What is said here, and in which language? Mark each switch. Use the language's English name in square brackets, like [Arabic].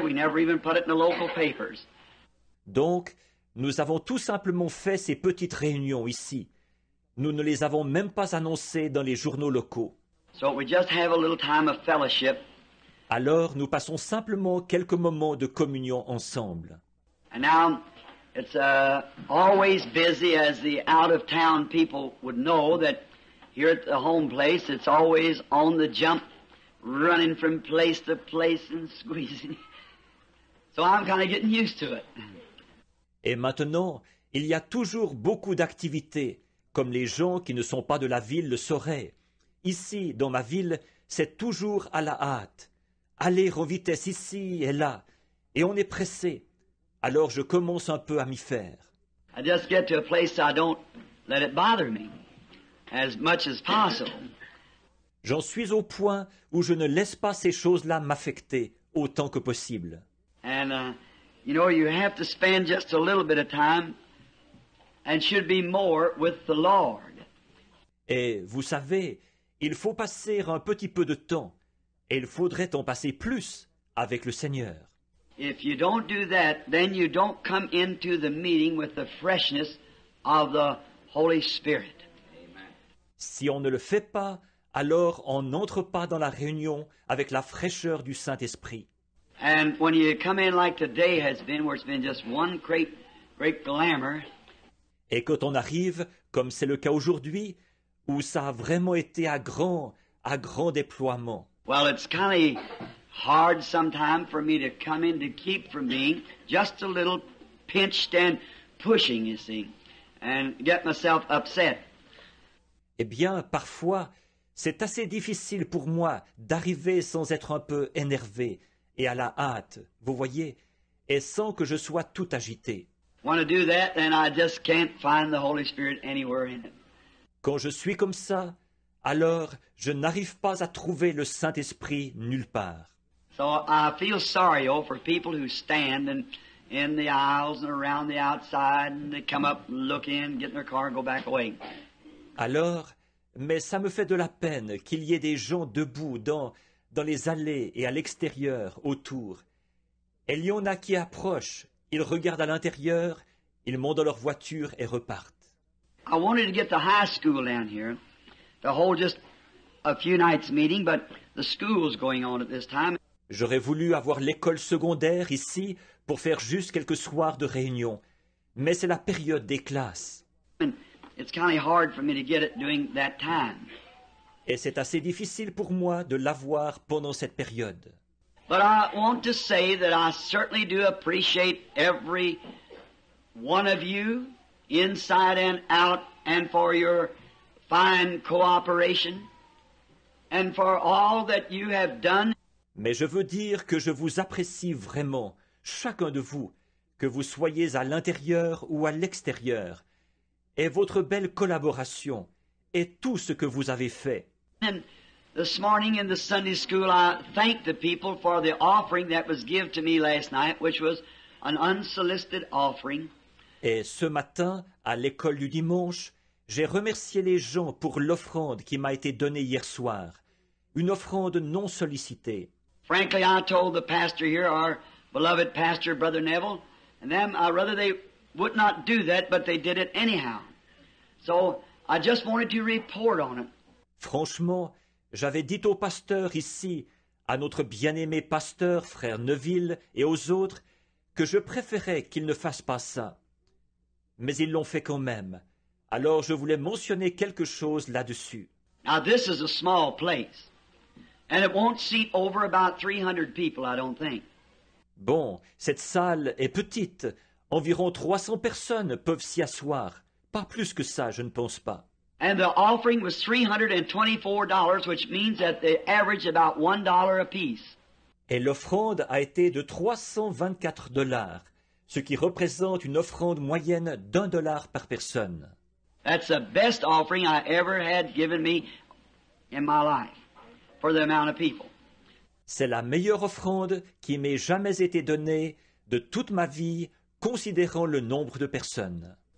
[English] We never even put it in the local papers. [French] Donc, nous avons tout simplement fait ces petites réunions ici. Nous ne les avons même pas annoncées dans les journaux locaux. [English] So we just have a little time of fellowship. [French] Alors, nous passons simplement quelques moments de communion ensemble. [English] And now it's always busy, as the out-of-town people would know, that here at the home place, it's always on the jump, running from place to place and squeezing. So I'm kind of getting used to it. [French] Et maintenant, il y a toujours beaucoup d'activités, comme les gens qui ne sont pas de la ville le sauraient. Ici, dans ma ville, c'est toujours à la hâte. Aller en vitesse ici et là, et on est pressé. Alors je commence un peu à m'y faire. [English] I just get to a place I don't let it bother me as much as possible. [French] J'en suis au point où je ne laisse pas ces choses-là m'affecter autant que possible. [English] And, you have to spend just a little bit of time and should be more with the Lord. [French] Et vous savez, il faut passer un petit peu de temps, et il faudrait en passer plus avec le Seigneur. [English] If you don't do that, then you don't come into the meeting with the freshness of the Holy Spirit. [French] Si on ne le fait pas, alors on n'entre pas dans la réunion avec la fraîcheur du Saint-Esprit. [English] And when you come in like today has been, where it's been just one great glamour, [French] Et quand on arrive, comme c'est le cas aujourd'hui, où ça a vraiment été à grand déploiement. [English] well, it's kind of hard sometimes for me to come in to keep from being just a little pinched and pushing, you see, and get myself upset. [French] Eh bien, parfois, c'est assez difficile pour moi d'arriver sans être un peu énervé et à la hâte, vous voyez, et sans que je sois tout agité. [English] Want to do that, then I just can't find the Holy Spirit anywhere in it. [French] Quand je suis comme ça, alors je n'arrive pas à trouver le Saint-Esprit nulle part. [English] So I feel sorry, for people who stand and in the aisles and around the outside, and they come up, look in, get in their car, and go back away. [French] Alors, mais ça me fait de la peine qu'il y ait des gens debout dans les allées et à l'extérieur, autour. Et il y en a qui approchent, ils regardent à l'intérieur, ils montent dans leur voiture et repartent. [English] I wanted to get the high school down here to hold just a few nights meeting, but the school's going on at this time. [French] J'aurais voulu avoir l'école secondaire ici pour faire juste quelques soirs de réunion, mais c'est la période des classes. [English] And it's kind of hard for me to get it during that time. [French] Et c'est assez difficile pour moi de l'avoir pendant cette période. [English] But I want to say that I certainly do appreciate every one of you, inside and out, and for your fine cooperation, and for all that you have done. [French] Mais je veux dire que je vous apprécie vraiment, chacun de vous, que vous soyez à l'intérieur ou à l'extérieur, et votre belle collaboration, et tout ce que vous avez fait. [English] And this morning in the Sunday school, I thanked the people for the offering that was given to me last night, which was an unsolicited offering. [French] Et ce matin, à l'école du dimanche, j'ai remercié les gens pour l'offrande qui m'a été donnée hier soir, une offrande non sollicitée. [English] Frankly, I told the pastor here, our beloved pastor, Brother Neville, and them, rather they would not do that, but they did it anyhow. So I just wanted to report on it. [French] Franchement, j'avais dit au pasteur ici, à notre bien-aimé pasteur, frère Neville, et aux autres, que je préférais qu'ils ne fassent pas ça. Mais ils l'ont fait quand même. Alors je voulais mentionner quelque chose là-dessus. [English] Now this is a small place, and it won't seat over about 300 people, I don't think. [French] Bon, cette salle est petite. Environ 300 personnes peuvent s'y asseoir. Pas plus que ça, je ne pense pas. [English] And the offering was $324, which means that they average about $1 apiece. [French] Et l'offrande a été de 324 $, ce qui représente une offrande moyenne d'$1 par personne. [English] That's the best offering I ever had given me in my life for the amount of people. [French] C'est la meilleure offrande qui m'ait jamais été donnée de toute ma vie, considérant le nombre de personnes.